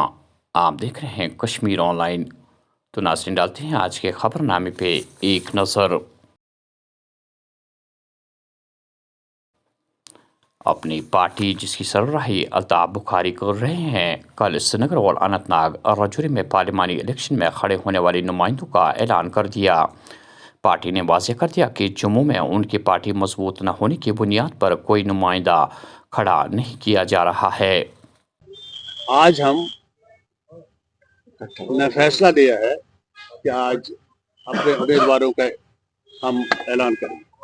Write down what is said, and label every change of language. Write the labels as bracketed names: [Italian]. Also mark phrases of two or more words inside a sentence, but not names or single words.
[Urdu] آپ دیکھ رہے ہیں کشمیر آن لائن. تو ناظرین ڈالتے ہیں آج کے خبر نامے پہ ایک نظر. اپنی پارٹی جس کی سربراہی الطاف بخاری کر رہے ہیں، کل سری نگر اور اننت ناگ راجوری میں پارلیمانی الیکشن میں کھڑے ہونے والے نمائندوں کا اعلان کر دیا. پارٹی نے واضح کر دیا کہ جموں میں ان کی پارٹی مضبوط نہ ہونے کی بنیاد پر کوئی نمائندہ کھڑا نہیں کیا جا رہا ہے. آج ہم نے فیصلہ لیا ہے کہ آج اپنے امیدواروں کا ہم اعلان کریں.